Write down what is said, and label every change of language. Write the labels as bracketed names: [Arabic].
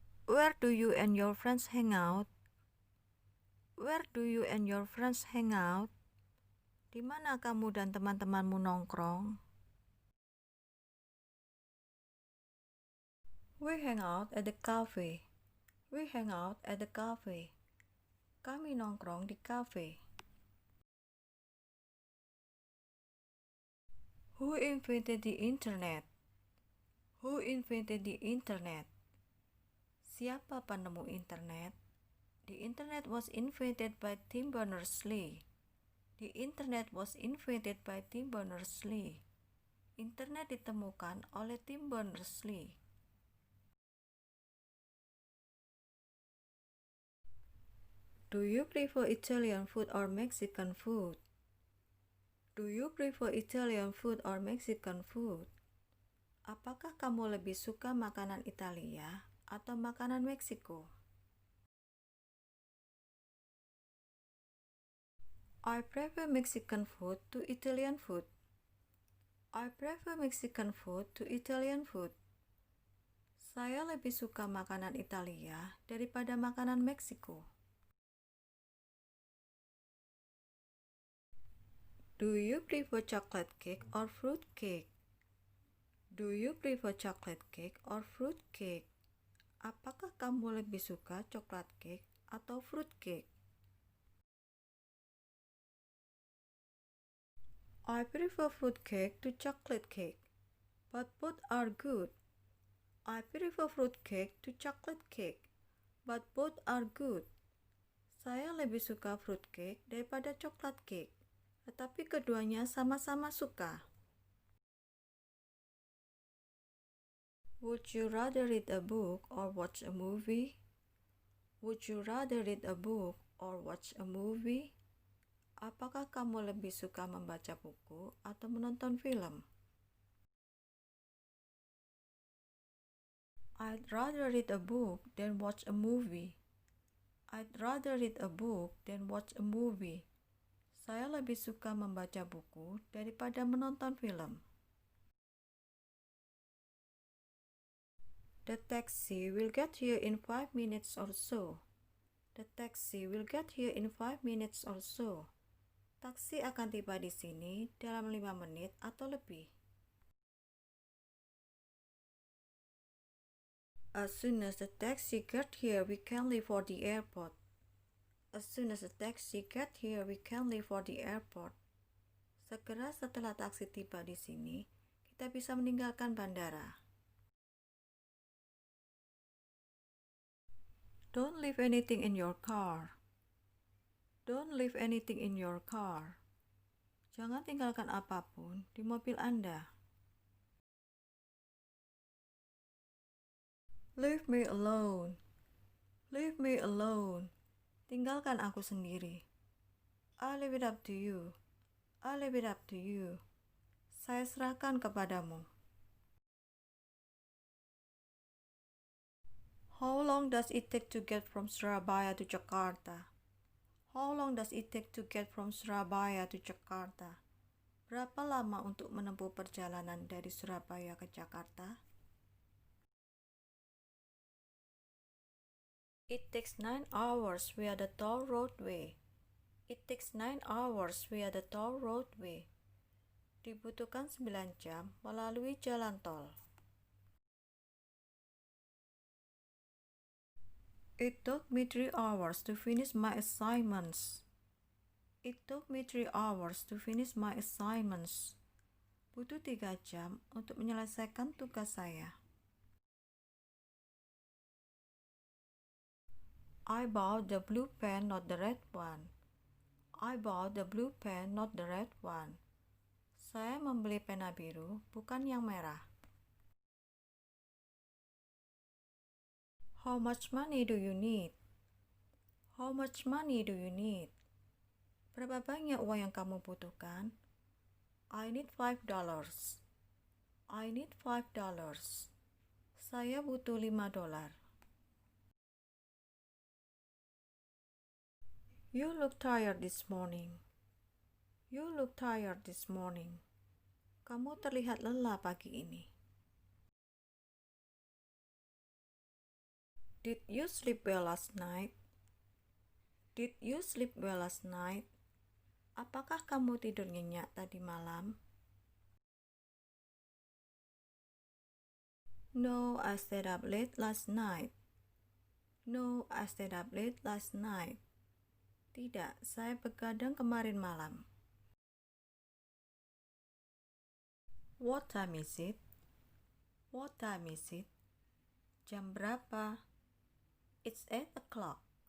[English] Where do you and your friends hang out? Where do you and your friends hang out? [Indonesian] Di mana kamu dan teman-temanmu nongkrong? [English] We hang out at the cafe. We hang out at the cafe. [Indonesian] Kami nongkrong di cafe. [English] Who invented the internet? Who invented the internet? [Indonesian] Siapa penemu internet? [English] The internet was invented by Tim Berners-Lee. The internet was invented by Tim Berners-Lee. [Indonesian] Internet ditemukan oleh Tim Berners-Lee. [English] Do you prefer Italian food or Mexican food? Do you prefer Italian food or Mexican food? [Indonesian] Apakah kamu lebih suka makanan Italia atau makanan Meksiko? [English] I prefer Mexican food to Italian food. I prefer Mexican food to Italian food. [Indonesian] Saya lebih suka makanan Italia daripada makanan Meksiko. [English] Do you prefer chocolate cake or fruit cake? Do you prefer chocolate cake or fruit cake? [Indonesian] Apakah kamu lebih suka coklat [English] cake [Indonesian] atau [English] fruit cake? I prefer fruit cake to chocolate cake, but both are good. I prefer fruit cake to chocolate cake, but both are good. [Indonesian] Saya lebih suka [English] fruit cake [Indonesian] daripada coklat [English] cake, [Indonesian] tetapi keduanya sama-sama suka. [English] Would you rather read a book or watch a movie? Would you rather read a book or watch a movie? [Indonesian] Apakah kamu lebih suka membaca buku atau menonton film? [English] I'd rather read a book than watch a movie. I'd rather read a book than watch a movie. [Indonesian] Saya lebih suka membaca buku daripada menonton film. [English] The taxi will get here in 5 minutes or so. The taxi will get here in 5 minutes or so. [Indonesian] Taksi akan tiba di sini dalam 5 menit atau lebih. [English] As soon as the taxi get here, we can leave for the airport. As soon as the taxi get here, we can leave for the airport. [Indonesian] Segera setelah taksi tiba di sini, kita bisa meninggalkan bandara. [English] Don't leave anything in your car. Don't leave anything in your car. [Indonesian] Jangan tinggalkan apapun di mobil Anda. [English] Leave me alone. Leave me alone. [Indonesian] Tinggalkan aku sendiri. [English] I leave it up to you. I leave it up to you. [Indonesian] Saya serahkan kepadamu. [English] How long does it take to get from Surabaya to Jakarta? How long does it take to get from Surabaya to Jakarta? [Indonesian] Berapa lama untuk menempuh perjalanan dari Surabaya ke Jakarta? [English] It takes 9 hours via the toll roadway. It takes 9 hours via the toll roadway. [Indonesian] Dibutuhkan 9 jam melalui jalan tol. [English] It took me 3 hours to finish my assignments. It took me 3 hours to finish my assignments. [Indonesian] Butuh 3 jam untuk menyelesaikan tugas saya. [English] I bought the blue pen, not the red one. I bought the blue pen, not the red one. [Indonesian] Saya membeli pena biru, bukan yang merah. [English] How much money do you need? How much money do you need? [Indonesian] Berapa banyak uang yang kamu butuhkan? [English] I need $5. I need $5. [Indonesian] Saya butuh $5. [English] You look tired this morning. You look tired this morning. [Indonesian] Kamu terlihat lelah pagi ini. [English] Did you sleep well last night? Did you sleep well last night? [Indonesian] Apakah kamu tidur nyenyak tadi malam? [English] No, I stayed up late last night. No, I stayed up late last night. [Indonesian] Tidak, saya begadang kemarin malam. [English] What time is it? What time is it? [Indonesian] Jam berapa? [English] It's 8 o'clock.